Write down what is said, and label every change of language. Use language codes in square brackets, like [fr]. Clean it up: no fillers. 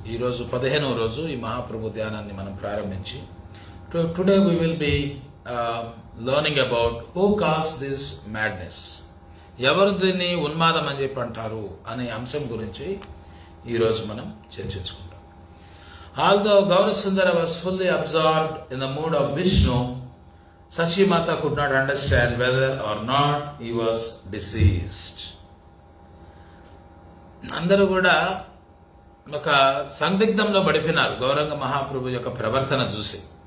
[te] ఈరోజు 15వ రోజు ఈ మహాప్రభు ధ్యానాన్ని మనం ప్రారంభించి [en] Today we will be learning about who calls this madness. [te] ఎవరు దీన్ని ఉన్మాదం అని చెప్పి అంటారు అనే అంశం గురించి ఈరోజు మనం చర్చించుకుంటాం. [en] Although Gaurasundara was fully absorbed in the mood of Vishnu, Sachimata could not understand whether or not he was deceased. [te] అందరూ కూడా ఒక సందిగ్ధంలో పడిపోయినారు గౌరంగ మహాప్రభు యొక్క ప్రవర్తన చూసి.